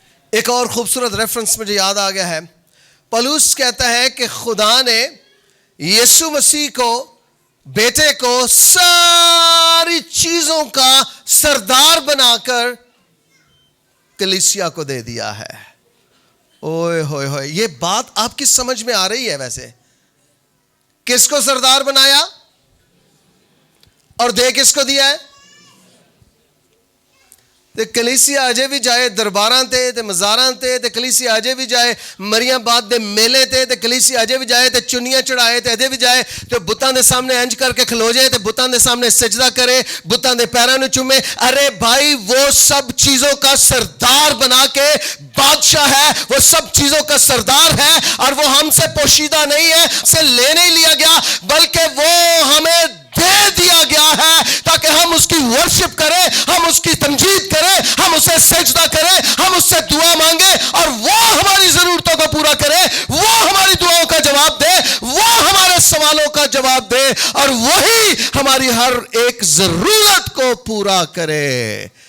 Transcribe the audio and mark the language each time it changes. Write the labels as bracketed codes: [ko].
[ur] ایک اور خوبصورت ریفرنس مجھے یاد آ گیا ہے. پولس کہتا ہے کہ خدا نے یسوع مسیح کو, بیٹے کو, ساری چیزوں کا سردار بنا کر کلیسیا کو دے دیا ہے. اوئے ہوئے ہوئے, یہ بات آپ کی سمجھ میں آ رہی ہے؟ ویسے کس کو سردار بنایا اور دے کس کو دیا ہے؟ [pa] تے کلیسیا اجے بھی جائے درباراں تے مزاراں تے کلیسیا اجے بھی جائے مریاں باد دے میلے تے کلیسیا اجے بھی جائے تے چنیاں چڑھائے تے اجے بھی جائے تے بتاں دے سامنے انج کر کے کھلو جائے تے بتاں دے سامنے سجدہ کرے, بتاں دے پیراں نوں چومے. [ur] ارے بھائی, وہ سب چیزوں کا سردار بنا کے بادشاہ ہے, وہ سب چیزوں کا سردار ہے, اور وہ ہم سے پوشیدہ نہیں ہے, سے لے نہیں لیا گیا, بلکہ وہ ہمیں دے دیا گیا ہے تاکہ ہم اس کی ورشپ کریں, ہم اس کی تمجید کریں, ہم اسے سجدہ کریں, ہم اس سے دعا مانگیں, اور وہ ہماری ضرورتوں کو پورا کرے, وہ ہماری دعاؤں کا جواب دے, وہ ہمارے سوالوں کا جواب دے, اور وہی ہماری ہر ایک ضرورت کو پورا کرے.